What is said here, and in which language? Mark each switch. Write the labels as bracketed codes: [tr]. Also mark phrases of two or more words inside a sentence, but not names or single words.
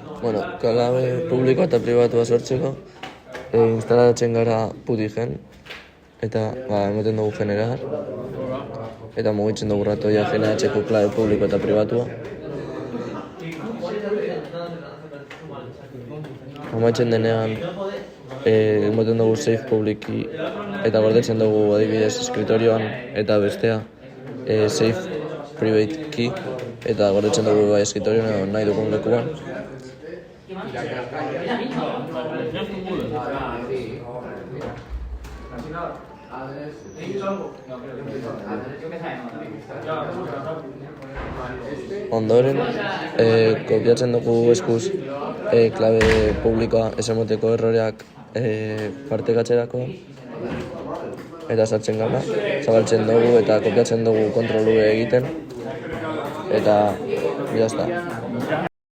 [eu] Bueno, klabe publiko eta pribatua sortzeko, instalatzen gara putigen, eta ematen dugu generar, eta mugitzen dugu ratoia generatzeko klabe publiko eta pribatua. Amaitzen denean, ematen dugu [en] save publiki, [eu] eta gordetzen dugu adibidez escritorioan, eta bestea [en] save private key, [eu] eta gordetzen dugu bai escritorioan nahi dugun lekuan. Ondoren, kopiatzen dugu eskuz klabe publikoa ez emoteko erroreak partekatzerako, eta sartzen gara, zabaltzen dugu eta kopiatzen dugu kontrol V egiten, eta jazta.